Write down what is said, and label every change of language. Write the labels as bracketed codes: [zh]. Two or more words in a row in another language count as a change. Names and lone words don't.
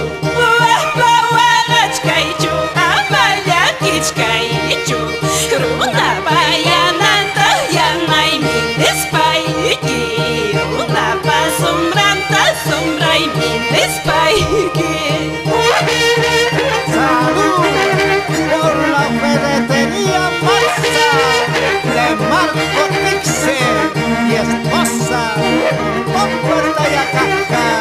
[qu] ama waqachkaychu, ama llakichkaychu, runa bayananta yanaymi nispayki, runapa sombranta sombraymi nispayki. [es] Salud por la ferretería Marza de Marco Tixe y esposa con puerta y acaja.